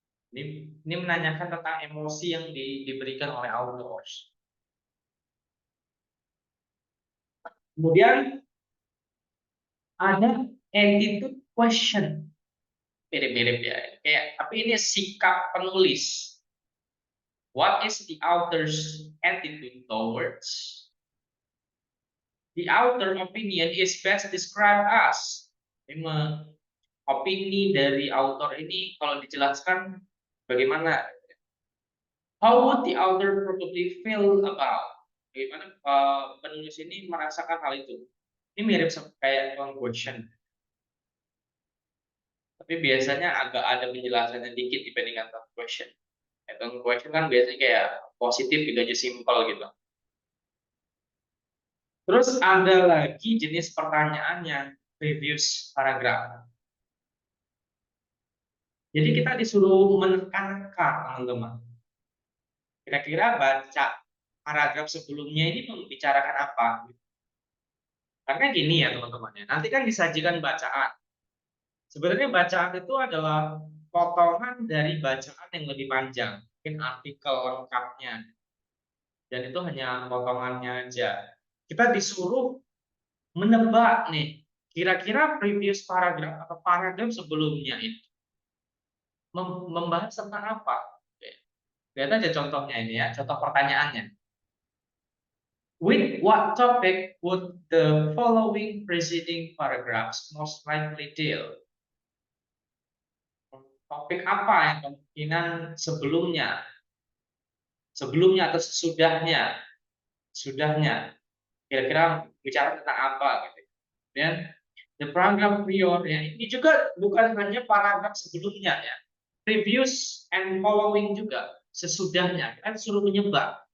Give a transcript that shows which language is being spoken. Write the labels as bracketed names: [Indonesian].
[Indonesian] Ini menanyakan tentang emosi yang diberikan oleh authors. Kemudian ada attitude question, mirip-mirip ya. Kayak, tapi ini sikap penulis. [English] What is the author's attitude towards? The author opinion is best described as. [Indonesian] Opini dari author ini kalau dijelaskan bagaimana? [English] How would the author probably feel about? [Indonesian] Bagaimana penulis ini merasakan hal itu? Ini mirip kayak question. Tapi biasanya agak ada penjelasannya dikit dibandingkan question. Question kan biasanya kayak positif gitu aja, simpel gitu. Terus ada lagi jenis pertanyaan yang [English] previous paragraph. [Indonesian] Jadi kita disuruh menekankan, teman-teman. Kira-kira baca paragraf sebelumnya ini membicarakan apa? Karena gini ya teman-teman ya, nanti kan disajikan bacaan. Sebenarnya bacaan itu adalah potongan dari bacaan yang lebih panjang, mungkin artikel lengkapnya. Dan itu hanya potongannya aja. Kita disuruh menebak nih, kira-kira previous paragraf atau paragraf sebelumnya itu membahas tentang apa? Lihat aja contohnya ini ya, contoh pertanyaannya. [English] With what topic would the following preceding paragraphs most likely deal? [Indonesian] Topik apa yang kemungkinan sebelumnya atau sesudahnya, kira-kira bicara tentang apa gitu. Dan [English] the paragraph prior [Indonesian] ya, ini juga bukan hanya paragraf sebelumnya ya, [English] previous and following [Indonesian] juga, sesudahnya kita suruh menyebut.